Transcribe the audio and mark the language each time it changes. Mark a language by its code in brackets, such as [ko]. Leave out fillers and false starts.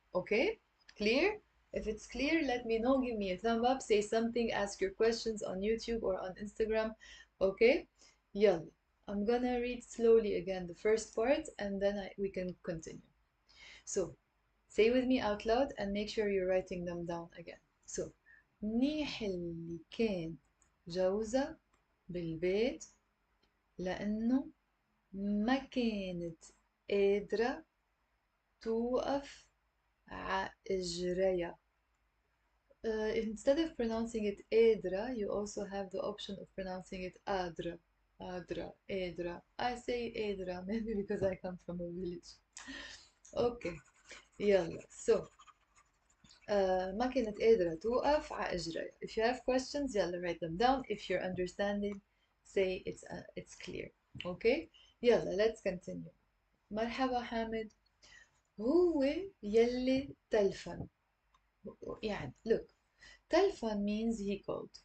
[en] Okay? Clear? If it's clear, let me know. Give me a thumb up, say something, ask your questions on YouTube or on Instagram. Okay? Yalla. I'm gonna read slowly again the first part and then we can continue. So, say with me out loud and make sure you're writing them down again. [ar] So, منيح اللي كان جوزة بالبيت لأنه ما كانت قادرة توقف إجريها. [en] Instead of pronouncing it قادرة, you also have the option of pronouncing it قادرة. [ar] قادرة. [en] I say قادرة maybe because I come from a village. [ar] Okay. يلا. So, ما كانت قادرة توقف إجريها. [en] If you have questions, يلا write them down. If you're understanding, say it's clear. Okay? يلا, let's continue. [ar] مرحبا حامد. هو يلي تلفن. يعني [en] look, تلفن means he called.